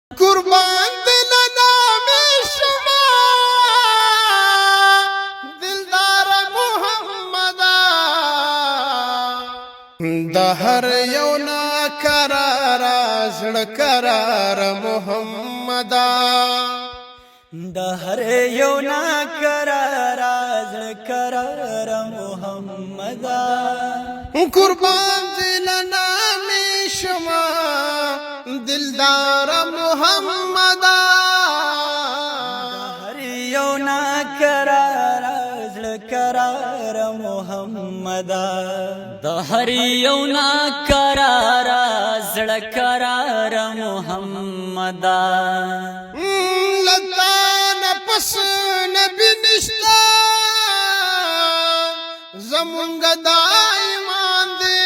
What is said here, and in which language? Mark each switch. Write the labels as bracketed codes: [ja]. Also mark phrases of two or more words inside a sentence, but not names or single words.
[fa] قربان دل نامی شما دلدار محمدا [ps] د هر یو ناقرار زړه قرار محمدا د هر یو ناقرار زړه قرار محمدا [fa] قربان دل نامی شما دلدار محمدا [ps] هر یو ناقرار زړه قرار محمدا د هر یو ناقرار زړه قرار محمدا لتا نفس نبی نشتا زمونږ د ایمان دی